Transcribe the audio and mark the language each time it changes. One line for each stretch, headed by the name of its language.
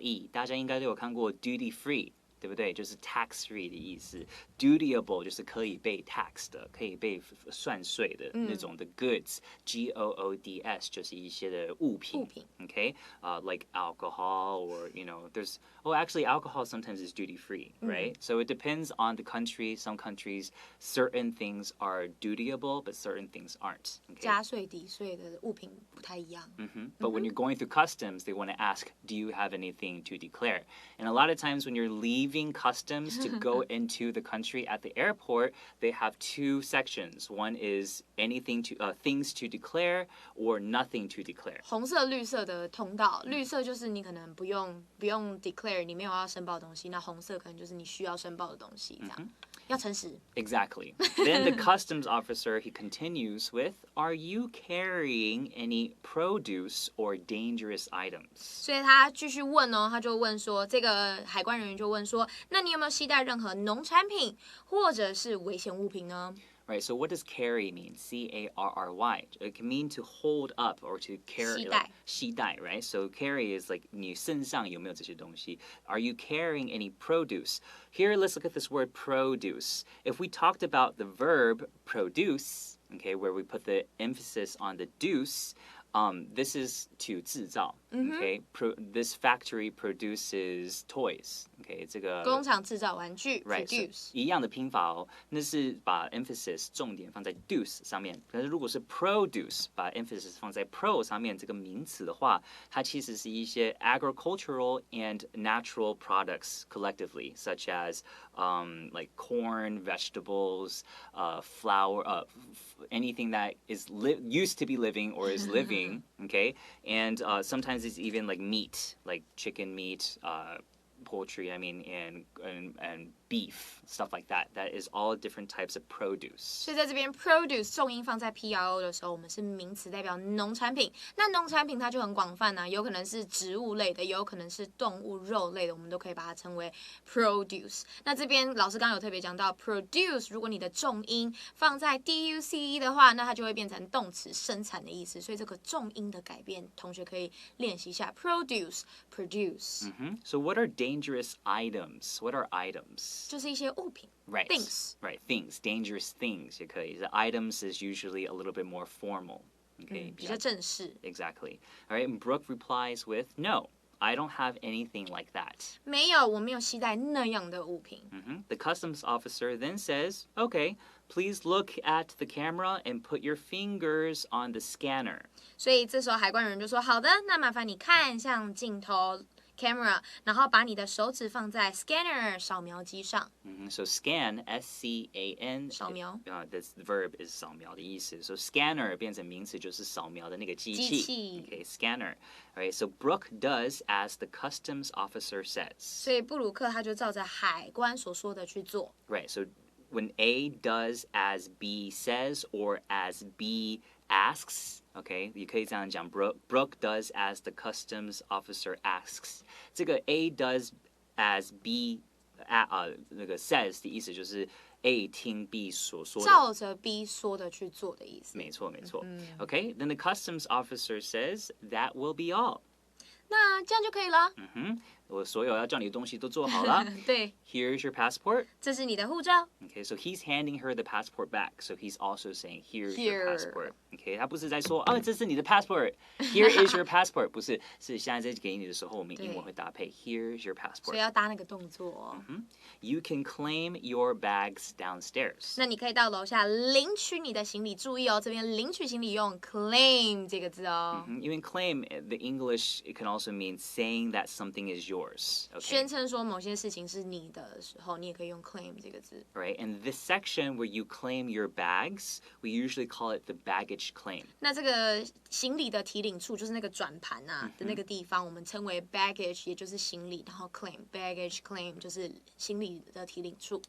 Chinese: 大家应该都有看过 duty free. 对不对？就是 tax free 的意思 ，dutiable 就是可以被 tax 的，可以被算税的那种的 goods， G-O-O-D-S 就是一些的物品 ，okay，
English: like alcohol or there's actually alcohol sometimes is duty free, right? So it depends on the country. Some countries certain things are dutiable, but certain things aren't.
Chinese: 加税抵税的物品不太一样。
English: But when you're going through customs, they want to ask, do you have anything to declare? And a lot of times when you're leaving customs to go into the country at the airport, they have two sections. One is anything things to declare or nothing to declare.
Chinese: 红色、绿色的通道，绿色就是你可能不用 declare， 你没有要申报的东西。那红色可能就是你需要申报的东西，这样。要诚实。
English: Exactly. Then the customs officer, he continues with, are you carrying any produce or dangerous items?
Chinese: 所以他继续问哦，他就问说，这个海关人员就问说，那你有没有携带任何农产品或者是危险物品呢
English: ？Right, so what does carry mean? C-A-R-R-Y. It can mean to hold up or to carry.
Chinese: 携带, right?
English: So carry is like
Chinese: 你身上有没有这些东西?
English: Are you carrying any produce? Here, let's look at this word produce. If we talked about the verb produce, okay, where we put the emphasis on the deuce, this is to 制造, okay? This factory produces toys, okay?
Chinese: 这个工厂制造玩具
English: right, produce.
Chinese: 一样的拼法哦，那是把 emphasis 重点放在 deuce 上面。可是如果是
English: produce，
Chinese: 把 emphasis 放在 pro 上面这个名词的话，它其实是一些
English: agricultural and natural products collectively, such as like corn, vegetables, flour, anything that is used to be living or is living, okay? And sometimes it's even like meat, like chicken meat, poultry, and beef, stuff like that. That is all different types of produce.
Chinese: 所以在这边 produce 重音放在 pro 的时候，我们是名词代表农产品。那农产品它就很广泛啊，有可能是植物类的，也有可能是动物肉类的，我们都可以把它称为 produce。那这边老师刚刚有特别讲到 produce， 如果你的重音放在 duce 的话，那它就会变成动词生产的意思。所以这个重音的改变，同学可以练习一下 produce。
English: So what are dangerous dangerous items. What are items?
Chinese: 就是一些物品
English: Right. things. Right. Things. Dangerous things
Chinese: 也可以.
English: The items is usually a little bit more formal. Okay.
Chinese: 比较正式
English: Exactly. All right. And Brooke replies with, no, I don't have anything like that.
Chinese: 没有，我没有携带那样的物品
English: The customs officer then says, okay, please look at the camera and put your fingers on the scanner.
Chinese: 所以这时候海关人就说好的，那麻烦你看向镜头 camera， 然后把你的手指放在 scanner 扫描机上
English: So scan, S-C-A-N.
Chinese: 扫描
English: This verb is
Chinese: 扫描的意思. So scanner 变成名词就是扫描的那个机器. 机器
English: Okay, scanner. All right, so Brooke does as the customs officer says.
Chinese: 所以布鲁克他就照着海关所说的去做
English: Right, so when A does as B says or as B asks, okay,
Chinese: 你可以这样讲
English: Brooke does as the customs officer asks.
Chinese: 这个 A does as B 那个 says 的意思就是 A 听 B 所说的。照着 B 说的去做的意思没错，没错。
English: Okay, then the customs officer says that will be all.
Chinese: 那这样就可以了我所有要叫你的东西都做好了。对
English: Here's your passport.
Chinese: 这是你的护照
English: Okay, so he's handing her the passport back. So he's also saying, here's Here. your passport.
Chinese: Okay, 他不是在说，这是你的 passport.
English: Here is your passport.
Chinese: 不是，是现在在给你的时候，我们英文会搭配
English: Here's your
Chinese: 所以要搭那个动作
English: You can claim your bags downstairs.
Chinese: 那你可以到楼下领取你的行李，注意哦，这边领取行李用 claim 这个字哦
English: Even claim, the English, it can also mean saying that something is yours. Okay,
Chinese: 宣称说某些事情是你的时候，你也可以用 claim 这个字。
English: right? And this section where you claim your bags, we usually call it the baggage claim.
Chinese: 那这个行李的提领处就是那个转盘啊的那个地方，我们称为 baggage， 也就是行李，然后 claim baggage claim 就是行李的提领处。